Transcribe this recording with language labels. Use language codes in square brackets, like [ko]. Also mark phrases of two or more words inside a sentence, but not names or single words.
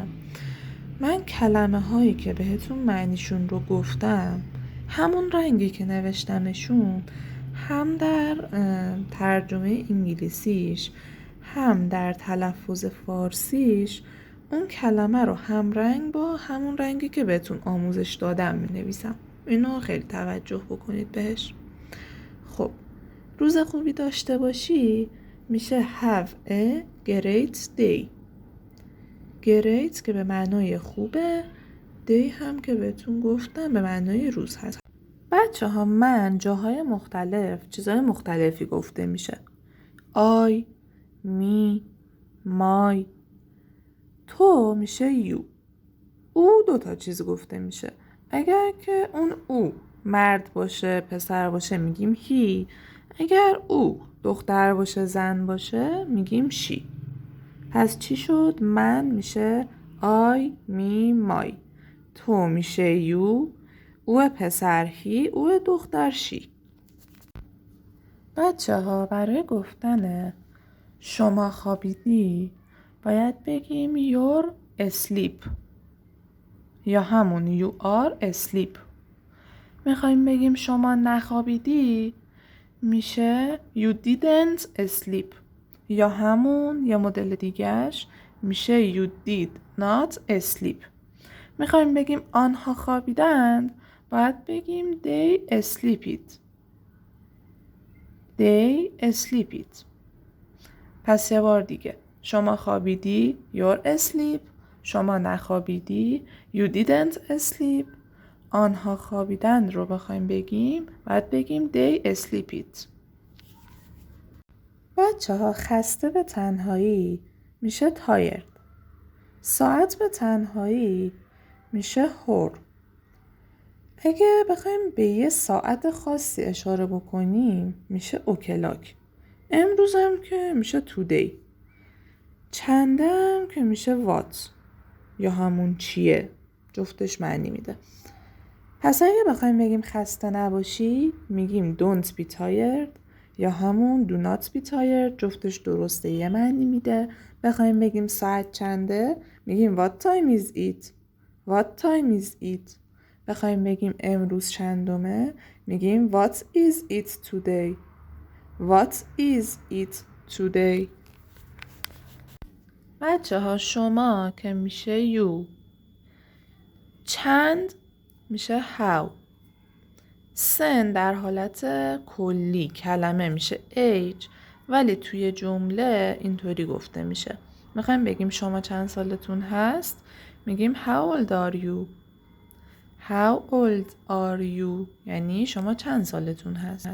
[fa] من کلمه هایی که بهتون معنیشون رو گفتم همون رنگی که نوشتمشون هم در ترجمه انگلیسیش هم در تلفظ فارسیش اون کلمه رو هم رنگ با همون رنگی که بهتون آموزش دادم می نویسم. اینو خیلی توجه بکنید بهش. خب روز خوبی داشته باشی میشه [en] have a great day. [fa] great که به معنای خوبه، day هم که بهتون گفتم به معنای روز هست. بچه ها من جاهای مختلف چیزهای مختلفی گفته میشه. [en] I, me, my. [fa] تو میشه you. او دوتا چیز گفته میشه. اگر که اون او مرد باشه پسر باشه میگیم he. اگر او دختر باشه زن باشه میگیم she. پس چی شد؟ من میشه [en] I, me, my. [fa] تو میشه you. او پسر he. او دختر she. بچه ها برای گفتن شما خوابیدی باید بگیم [en] you're asleep [fa] یا همون [en] you are asleep. [fa] میخوایم بگیم شما نخوابیدی میشه [en] you didn't sleep [fa] یا همون یه مدل دیگهش میشه [en] you did not sleep. [fa] میخوایم بگیم آنها خوابیدند باید بگیم [en] they slept. they slept. [fa] پس یه بار دیگه شما خوابیدی [en] you're asleep. [fa] شما نخوابیدی [en] you didn't sleep. [fa] آنها خوابیدند رو بخوایم بگیم باید بگیم [en] they slept. [fa] بچه ها خسته به تنهایی میشه tired. ساعت به تنهایی میشه هور. اگه بخوایم به یه ساعت خاصی اشاره بکنیم میشه اوکلاک. امروز هم که میشه today. چنده هم که میشه what یا همون چیه. جفتش معنی میده. پس اگه بخوایم بگیم خسته نباشی میگیم [en] don't be tired [fa] یا همون [en] do not be tired. [fa] جفتش درسته یه معنی میده. بخوایم بگیم ساعت چنده میگیم [en] what time is it. what time is it. [fa] بخوایم بگیم امروز چندمه میگیم [en] what is it today. what is it today. [fa] بچه ها شما که میشه you. چند میشه how. سن در حالت کلی کلمه میشه age ولی توی جمله اینطوری گفته میشه. میخوایم بگیم شما چند سالتون هست میگیم [en] how old are you. how old are you [fa] یعنی شما چند سالتون هست.